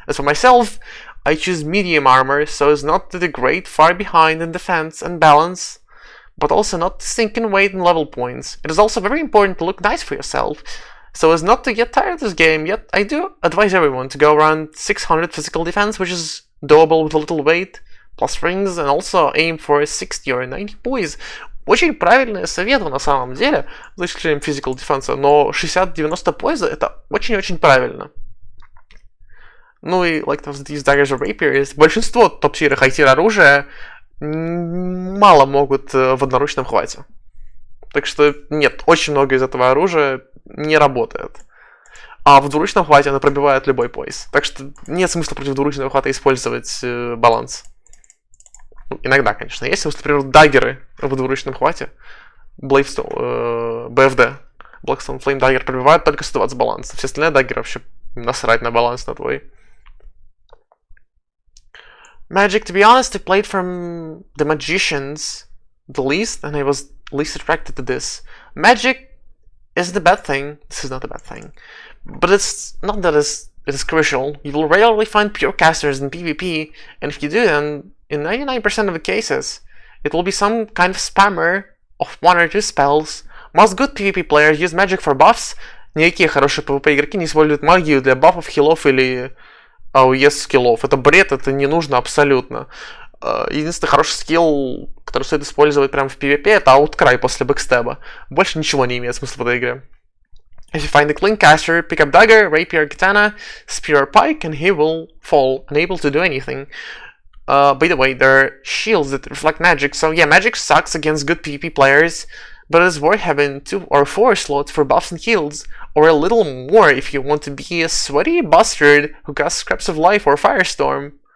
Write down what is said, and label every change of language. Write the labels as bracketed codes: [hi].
[en] As for myself, I choose medium armor so as not to degrade far behind in defense and balance, but also not to sink in weight and level points. It is also very important to look nice for yourself, so as not to get tired of this game, yet I do advise everyone to go around 600 physical defense, which is doable with a little weight, plus rings, and also aim for 60 or 90 poise. [ru] Очень правильные советы на самом деле, за исключением physical defense, но 60-90 поиза это очень-очень правильно. Ну и, [en] like these daggers or rapiers, [ru] большинство топ-тира хай-тир оружия мало могут в одноручном хвате. Так что нет, очень много из этого оружия не работает. А в двуручном хвате оно пробивает любой пояс. Так что нет смысла против двуручного хвата использовать баланс. Ну, иногда, конечно, есть. Например, даггеры в двуручном хвате. [en] BFD. [ru] Blackstone Flame Dagger пробивает только 120 баланса. Все остальные даггеры вообще насрать на баланс на твой. [en] Magic, to be honest, I played from the magicians the least, and I was least attracted to this. Magic isn't a bad thing. This is not a bad thing. But it's not that it is crucial. You will rarely find pure casters in PvP, and if you do, then in 99% of the cases, it will be some kind of spammer of 1 or 2 spells. Most good PvP players use magic for buffs. [ru] Никакие хорошие PvP игроки не используют магию для бафов, хилов или AOE скиллов. Это бред, это не нужно абсолютно. Единственный хороший скилл, который стоит использовать прямо в PvP, это Outcry после бэкстеба. Больше ничего не имеет смысла в этой игре. [en] If you find a clean caster, pick up dagger, rapier, katana, spear or pike, and he will fall, unable to do anything. By the way, there are shields that reflect magic, so yeah, magic sucks against good PvP players, but it's worth having 2 or 4 slots for buffs and heals, or a little more if you want to be a sweaty bastard who casts Scraps of Life or Firestorm.